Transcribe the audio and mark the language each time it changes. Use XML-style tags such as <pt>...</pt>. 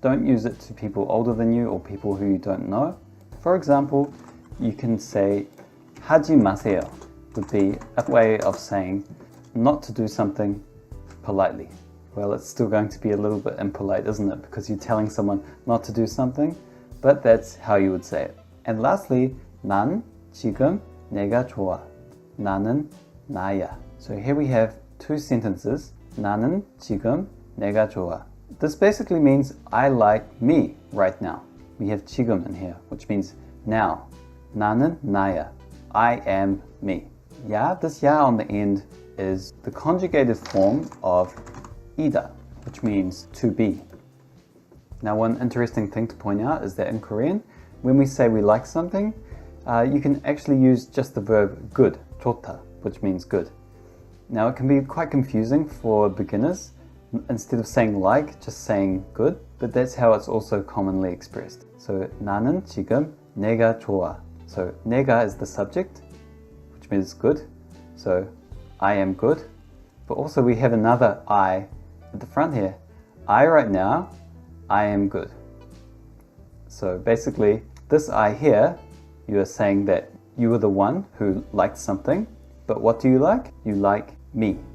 <en>Don't use it to people older than you or people who you don't know. For example, you can say</en> <ko>하지 마세요</ko> <en>would be a way of saying not to do something politely. Well, it's still going to be a little bit impolite, isn't it? Because you're telling someone not to do something, but that's how you would say it. And lastly,</en> <ko>난 지금 내가 좋아. 나는 나야.</ko> <en>So here we have two sentences.</en> <ko>나는 지금 내가 좋아.</ko> <en>This basically means I like me right now. We have 지금 in here, which means now.</en> <ko>나는 나야.</ko> <en>I am me. 야, this 야 on the end is the conjugated form of 이다, which means to be. Now one interesting thing to point out is that in Korean, when we say we like something, you can actually use just the verb good, 좋다, which means good. Now it can be quite confusing for beginners. Instead of saying like, just saying good, but that's how it's also commonly expressed.</en> <ko>So 나는 지금 내가 좋아.</ko> <en>So 내가 is the subject, which means good. So I am good. But also we have another I at the front here. I right now, I am good. So basically, this I here, you are saying that you are the one who liked something, but what do you like? You like me.</en>